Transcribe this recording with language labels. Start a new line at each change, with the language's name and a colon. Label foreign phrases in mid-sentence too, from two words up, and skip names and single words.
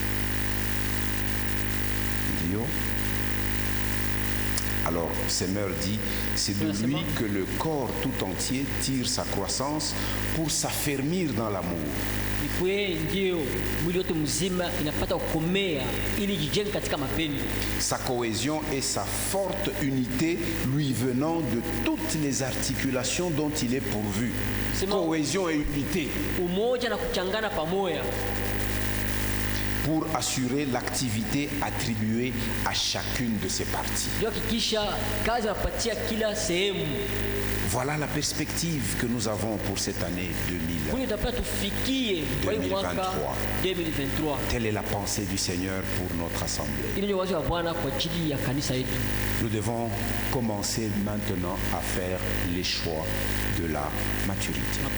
French: Dio. Alors, Seigneur dit, c'est de lui que le corps tout entier tire sa croissance pour s'affermir dans l'amour.
Swahili: Ni kweli ndio mwili wote mzima inapata kukomea ili jijenge katika mapendo.
French: Sa cohésion et sa forte unité lui venant de toutes les articulations dont il est pourvu. Cohésion et unité.
Swahili: Umoja na kuchangana pamoja.
French: Pour assurer l'activité attribuée à chacune de ses parties.
Swahili: Ndio hakikisha kazi napatia kila sehemu.
French: Voilà la perspective que nous avons pour cette année 2023. Telle est la pensée du Seigneur pour notre assemblée. Nous devons commencer maintenant à faire les choix de la maturité.